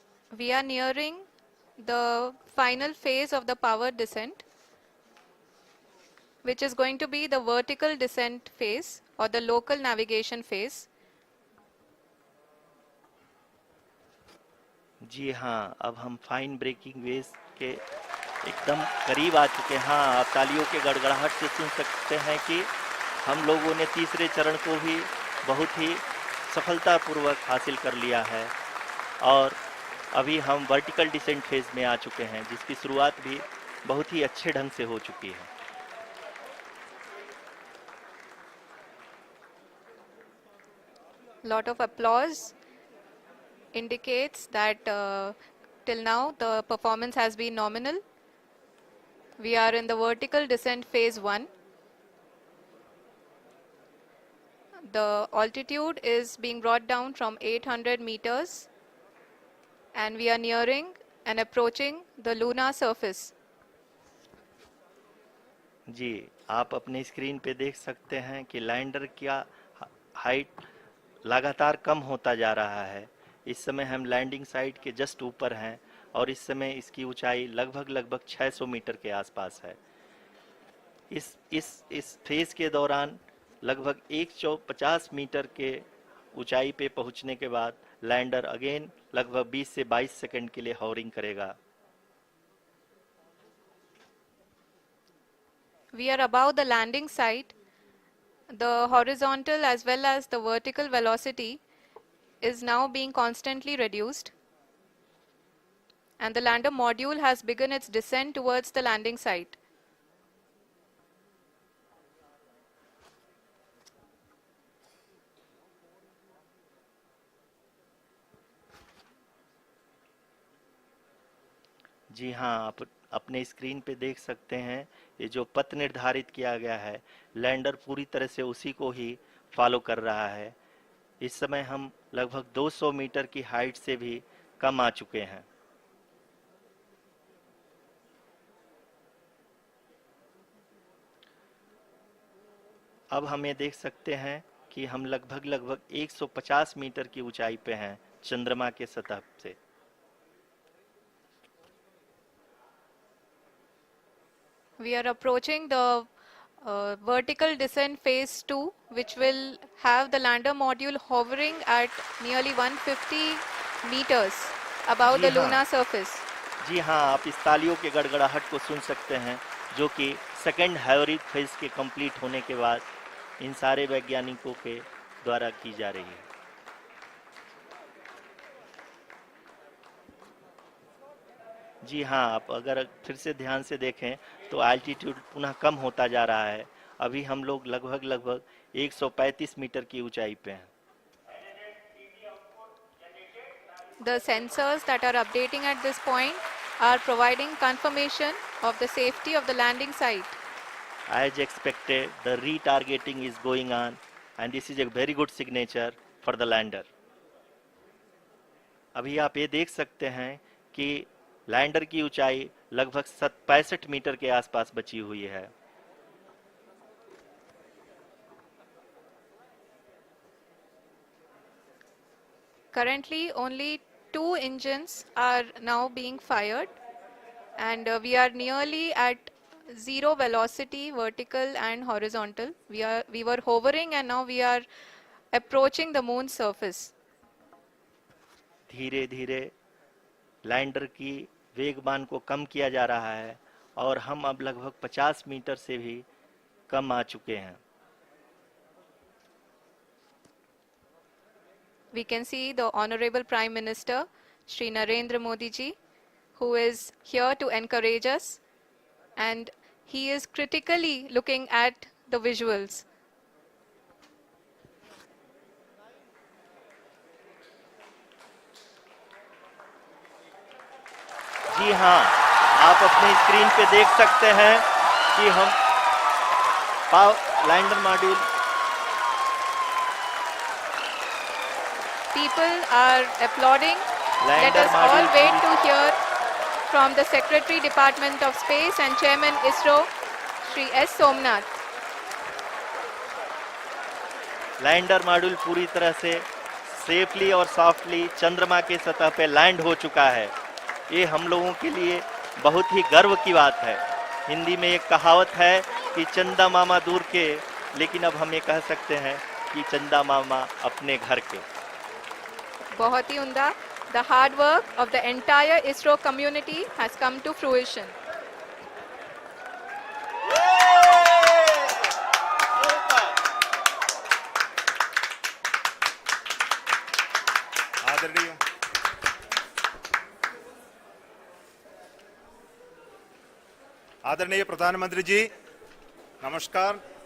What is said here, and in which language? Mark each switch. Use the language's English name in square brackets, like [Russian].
[English] We are nearing the final phase of the power descent, which is going to be the vertical descent phase or the local navigation phase. [Hindi] जी हाँ, अब हम fine breaking waves के एकदम करीब आ चुके हैं। हाँ, आप तालियों के गड़गड़ाहट से सुन सकते हैं कि हम लोगों ने तीसरे चरण को भी बहुत ही सफलतापूर्वक हासिल कर लिया है और अभी हम वर्टिकल डिसेंट फेज में आ चुके हैं, जिसकी शुरुआत भी बहुत ही अच्छे ढंग से हो चुकी है। [English] Lot of applause indicates that till now the performance has been nominal. We are in the vertical descent phase 1. The altitude is being brought down from 800 meters, and we are nearing and approaching the lunar surface. [Hindi] जी, आप अपने screen पे देख सकते हैं कि lander का height लगातार कम होता जा रहा है। इस समय हम लैंडिंग साइट के जस्ट ऊपर हैं और इस समय इसकी ऊंचाई लगभग लगभग 600 मीटर के आसपास है। इस फेज के दौरान लगभग 150 मीटर के ऊंचाई पे पहुंचने के बाद लैंडर अगेन लगभग 20 से 22 सेकंड के लिए हॉवरिंग करेगा। [English] We are above the landing site. The horizontal as well as the vertical velocity is now being constantly reduced, and the lander module has begun its descent towards the landing site. [Hindi] जी हाँ, आप अपने screen पे देख सकते हैं ये जो पथ निर्धारित किया गया है, लैंडर पूरी तरह से उसी को ही फॉलो कर रहा है। इस समय हम लगभग 200 मीटर की हाइट से भी कम आ चुके हैं। अब हम ये देख सकते हैं कि हम लगभग लगभग 150 मीटर की ऊंचाई पे हैं चंद्रमा के सतह से। [English] We are approaching the vertical descent phase 2, which will have the lander module hovering at nearly 150 meters above [Hindi] ji [English] the [Hindi] हाँ, [English] lunar surface. [Hindi] जी हाँ, आप इस तालियों के गड़गड़ाहट को सुन सकते हैं, जो कि सेकंड हैवरिक फेज के कंप्लीट होने के बाद इन सारे वैज्ञानिकों के द्वारा की जा रही है। जी हाँ, आप अगर फिर से ध्यान से देखें तो एल्टीट्यूड पुनः कम होता जा रहा है। अभी हम लोग लगभग लगभग 135 मीटर की ऊंचाई पे हैं। [English] The sensors that are updating at this point are providing confirmation of the safety of the landing site. As expected, the retargeting is going on, and this is a very good signature for the lander. [Hindi] अभी आप ये देख सकते हैं कि lander की ऊंचाई लगभग 65 मीटर के आसपास बची हुई है। [English] Currently, only 2 engines are now being fired, and we are nearly at zero velocity, vertical and horizontal. We were hovering, and now we are approaching the moon's surface. [Hindi] धीरे धीरे लैंडर की वेगमान को कम किया जा रहा है और हम अब लगभग 50 मीटर से भी कम आ चुके हैं। [English] We can see the Honorable Prime Minister, Shri Narendra Modi ji, who is here to encourage us, and he is critically looking at the visuals. [Hindi] जी हाँ, आप अपनी स्क्रीन पे देख सकते हैं कि हम lander module [English] People are applauding. Let [Hindi] lander [English] us all [Hindi] module [English] wait to hear from the Secretary Department of Space and Chairman ISRO, Shri S. Somnath. [Hindi] Lander module पूरी तरह से सेफली और सॉफ्टली चंद्रमा के सतह पे लैंड हो चुका है। ये हम लोगों के लिए बहुत ही गर्व की बात है। हिंदी में एक कहावत है कि चंदा मामा दूर के, लेकिन अब हम ये कह सकते हैं कि चंदा मामा अपने घर के। बहुत ही उम्दा. [English] The hard work of the entire ISRO community has come to fruition. [Hindi] आदरणीय आदरणीय प्रधानमंत्री जी, नमस्कार.